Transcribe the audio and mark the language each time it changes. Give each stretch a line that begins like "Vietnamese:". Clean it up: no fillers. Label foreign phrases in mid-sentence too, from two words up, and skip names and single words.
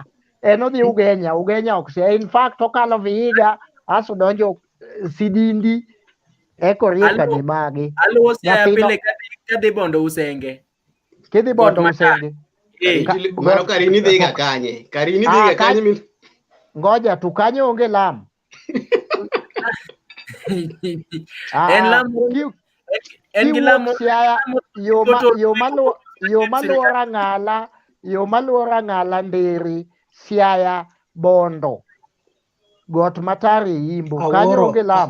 Luo (Kenya and Tanzania): En odhi Ugenya ok siaya. In fact, okalo Vihiga, aso donjo Sidindi, eko rie Kanemagi. Aluwo siaya pile kadhi bondo Usenge. Kidhi bondo Usenge. Mano Karini dhiga kanye. Karini dhiga kanye min.
Swahili: Ngoja tu
Luo (Kenya and Tanzania): kanyo onge lam. En lam. En gi lam. Yo maluora ngala Ndiri, Siaya, Bondo. Got Matari Imbo. Kanyo onge lam.